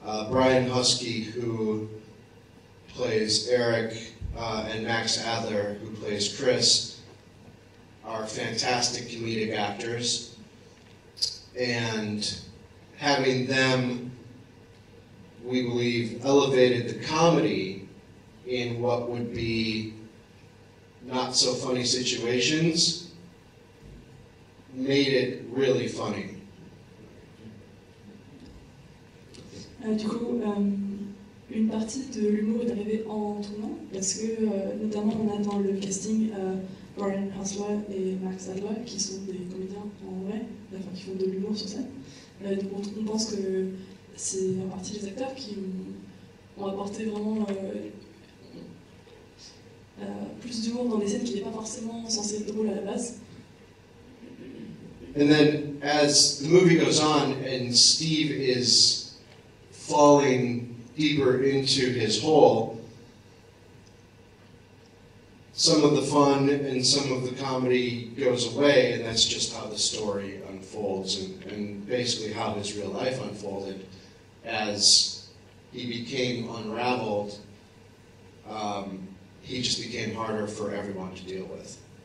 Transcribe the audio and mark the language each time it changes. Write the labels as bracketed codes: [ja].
[en] Brian Husky, who plays Eric, and Max Adler, who plays Chris, are fantastic comedic actors, and having them, we believe, elevated the comedy in what would be not so funny situations, made it really funny. [fr] Du coup, une partie de l'humour est arrivée en tournant, parce que notamment on a dans le casting Brian Hustler et Max Adler, qui sont des comédiens en vrai, enfin, qui font de l'humour sur scène. Donc on pense que c'est en partie les acteurs qui ont apporté vraiment plus d'humour dans des scènes qui n'est pas forcément censées être drôles à la base. [en] And then as the movie goes on and Steve is falling deeper into his hole, some of the fun and some of the comedy goes away, and that's just how the story unfolds and basically how his real life unfolded as he became unraveled. He just became harder for everyone to deal with.